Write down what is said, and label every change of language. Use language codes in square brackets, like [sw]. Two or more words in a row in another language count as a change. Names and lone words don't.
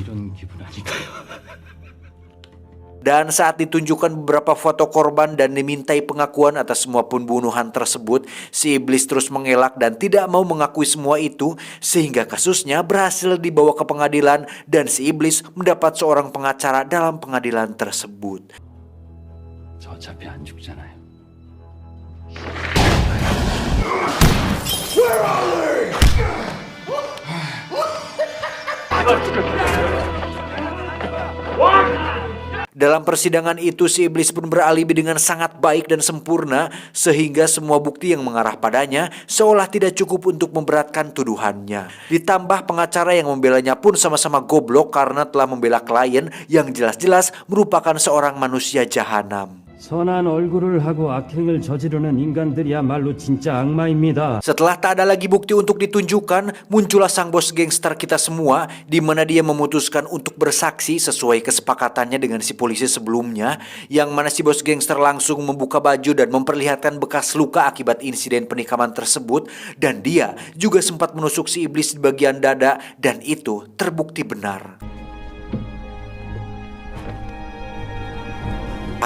[id] Dan saat ditunjukkan beberapa foto korban dan dimintai pengakuan atas semua pembunuhan tersebut, si iblis terus mengelak dan tidak mau mengakui semua itu, sehingga kasusnya berhasil dibawa ke pengadilan dan si iblis mendapat seorang pengacara dalam pengadilan tersebut. [ko] 저 어차피 안 죽잖아요. [id] Dalam persidangan itu, si iblis pun beralibi dengan sangat baik dan sempurna, sehingga semua bukti yang mengarah padanya seolah tidak cukup untuk memberatkan tuduhannya. Ditambah pengacara yang membelanya pun sama-sama goblok karena telah membela klien yang jelas-jelas merupakan seorang manusia jahanam. [ko] 선한 얼굴을 하고 악행을 저지르는 인간들이야말로 진짜 악마입니다. [id] Setelah tak ada lagi bukti untuk ditunjukkan, muncullah sang bos gangster kita semua, di mana dia memutuskan untuk bersaksi sesuai kesepakatannya dengan si polisi sebelumnya, yang mana si bos gangster langsung membuka baju dan memperlihatkan bekas luka akibat insiden penikaman tersebut, dan dia juga sempat menusuk si iblis di bagian dada, dan itu terbukti benar.